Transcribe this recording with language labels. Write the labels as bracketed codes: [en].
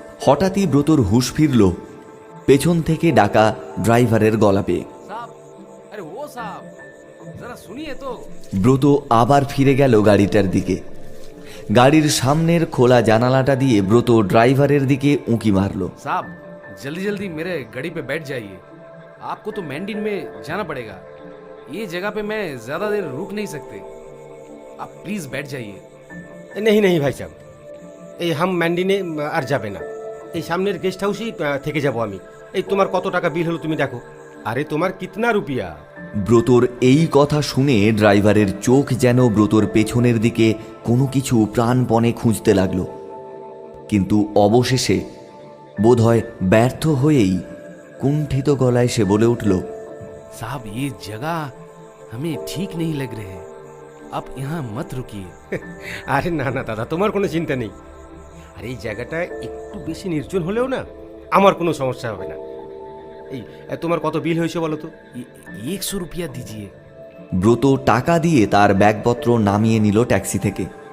[bn] হঠাৎই ব্রতর হুঁশ ফিরল পেছন থেকে ডাকা ড্রাইভারের গলা পেয়ে। [hi] साहब, अरे वो साहब, जरा सुनिए तो। [bn] ব্রত আবার ফিরে গেল গাড়িটার দিকে। গাড়ির সামনের খোলা জানালাটা দিয়ে ব্রত ড্রাইভারের দিকে উঁকি মারল। [hi] साहब, जल्दी जल्दी मेरे गाड़ी पे बैठ जाइए। आपको तो मैंडिन में जाना पड़ेगा। ये जगह पे मैं ज्यादा देर रुक नहीं सकते। आप प्लीज बैठ जाइए। [bn] নেই নেই ভাই সাহেব, এই হাম ম্যান্ডিনে আর যাবে না। এই সামনের গেস্ট হাউসেই থেকে যাব আমি। এই তোমার কত টাকা বিল হলো তুমি দেখো। আরে তোমার [hi] কিতনা রুপিয়া? [bn] ব্রতর এই কথা শুনে ড্রাইভারের চোখ যেন ব্রতর পেছনের দিকে কোনো কিছু প্রাণপণে খুঁজতে লাগলো, কিন্তু অবশেষে বোধহয় ব্যর্থ হয়েই কুণ্ঠিত গলায় সে বলে উঠল, [hi] साहब, ये जगह हमें ठीक नहीं लग रहे है। आप यहाँ मत रुकिए। [bn] আরে না না দাদা, তোমার কোনো চিন্তা নেই। আর এই জায়গাটা একটু বেশি নির্জন হলেও না আমার কোনো সমস্যা হবে না। এই তোমার কত বিল হয়েছে বলো তো? [hi] 100 रुपया दीजिए। [bn] ব্রত টাকা দিয়ে তার ব্যাগপত্র নামিয়ে নিল ট্যাক্সি থেকে।